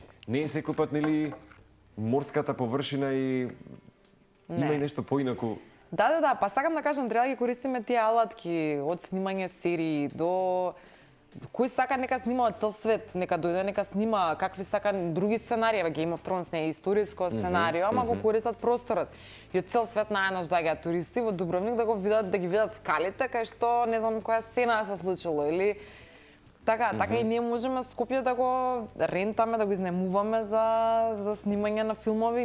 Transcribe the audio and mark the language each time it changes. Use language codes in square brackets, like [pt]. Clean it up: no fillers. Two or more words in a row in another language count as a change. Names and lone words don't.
[mk] Не е секој пат, нели, морската површина и има и нешто поинаку. Да, па сакам да кажам, треба да ги користиме тие алатки, од снимање серии до кој сака нека снима од цел свет, нека дојде, нека снима какви сака други сценарии. Game of Thrones не е историско сценарио, ама го користат просторот. И од цел свет најнаш доаѓаат туристи во Дубровник да го видат, да ги видат скалите, кај што не знам која сцена се случило или така и ние можеме Скопје да го рентаме, да го изнемуваме за снимање на филмови.